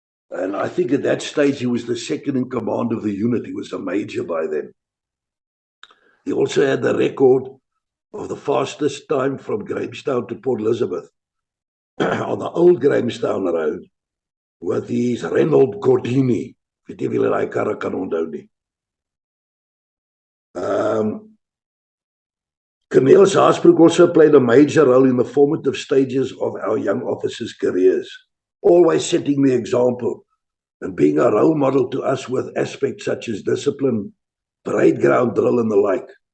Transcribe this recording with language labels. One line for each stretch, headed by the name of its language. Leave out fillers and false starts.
English: And I think at that stage, he was the second in command of the unit. He was a major by then. He also had the record of the fastest time from Grahamstown to Port Elizabeth on the old Grahamstown Road with his Renault Gordini.
Afrikaans: Weet jy wie hulle daai karre kan onthou nie.
English: Cornelis Haasbroek also played a major role in the formative stages of our young officers' careers, always setting the example and being a role model to us with aspects such as discipline, parade ground drill, and the like.